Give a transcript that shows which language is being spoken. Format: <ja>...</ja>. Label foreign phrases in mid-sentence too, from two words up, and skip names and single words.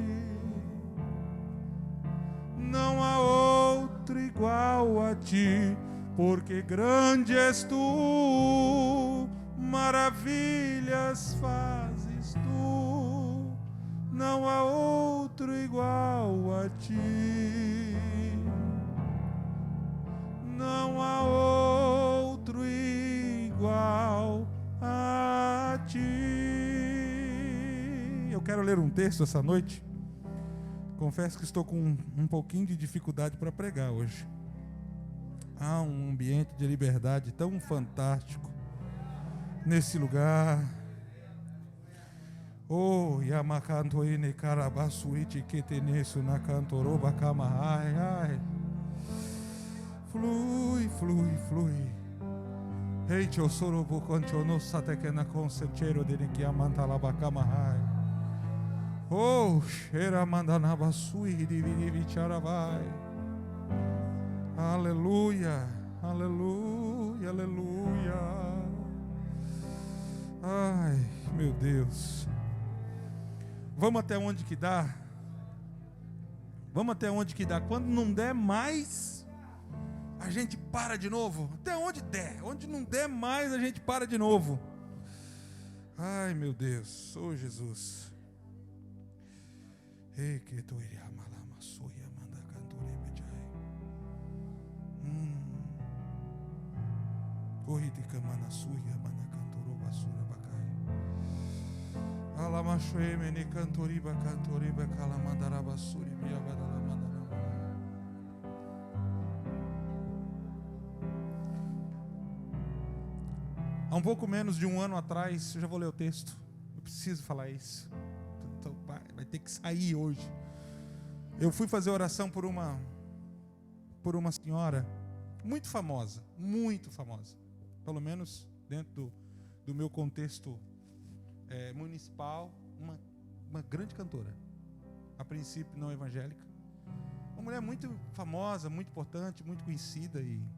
<pt>Não há outro igual a ti, porque grande és tu, maravilhas fazes tu, não há outro igual a ti, não há outro igual a ti. Eu quero ler um texto essa noite. Confesso que estou com um pouquinho de dificuldade para pregar hoje. Há um ambiente de liberdade tão fantástico nesse lugar. Oh, Yamakantoine Karabasuiti Ketenesu Nakantoroba Kamahai. Ai. Flui, flui, flui. Heicho Sorobo Conchono Satekena Concepchero de Nikiamantalabacamahai. Oh, Shera Mandanabasui Dividivicharavai. Aleluia, aleluia, aleluia. Ai, meu Deus. Vamos até onde que dá? Vamos até onde que dá. Quando não der mais, a gente para de novo. Até onde der. Onde não der mais, a gente para de novo. Ai, meu Deus. Oh, Jesus. Ei, que tu iria malama suia manda cantori bejai. Corrite camana suia manda cantoro basura bacai. Alamachue mene cantori bacantori bacala mandara basuri via badala mandara. Há um pouco menos de um ano atrás, eu já vou ler o texto. Eu preciso falar isso. Então, vai ter que sair hoje. Eu fui fazer oração por uma senhora muito famosa, pelo menos dentro do meu contexto municipal, uma grande cantora, a princípio não evangélica, uma mulher muito famosa, muito importante, muito conhecida, e</pt>